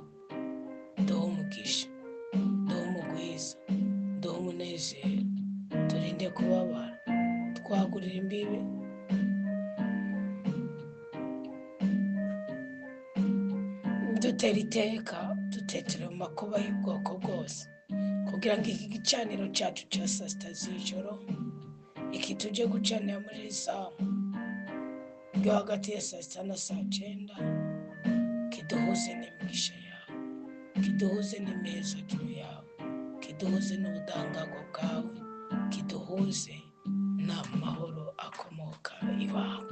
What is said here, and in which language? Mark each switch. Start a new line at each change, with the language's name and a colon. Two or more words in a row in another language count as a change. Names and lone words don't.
Rundi: Duha umugisha, duha umugwiza, duha umunezero, turinde kubabara, twagurira imbibe, dutera iteka, dutetera mu makuba y'ubwoko bwose, kugira ngo iki gicaniro cyacu cya saa sita z'ijoro, iki tuje gucanira muri rizamu ryo hagati ya saa sita na saa 9, kiduhuze n'imigisha yawe, kiduhuze n'imezagiro yawe, kiduhuze n'ubudahangarwa bwawe, kiduhuze n'amahoro akomoka iwawe.